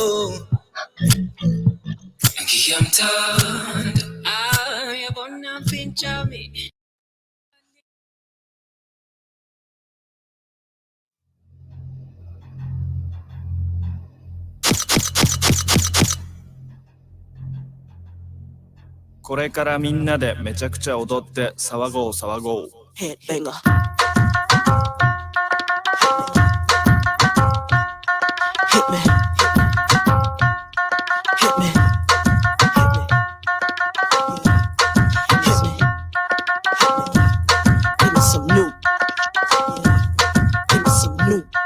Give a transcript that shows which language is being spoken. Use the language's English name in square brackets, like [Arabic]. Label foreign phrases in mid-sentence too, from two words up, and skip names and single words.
[Zulu] ngiyamthanda yabona mpinjami [Japanese] これからみんなでめちゃくちゃ踊って騒ごう騒ごう。 [English] Headbanger. Hit me. Hit me. Hit me. Give me some new. Give me some new.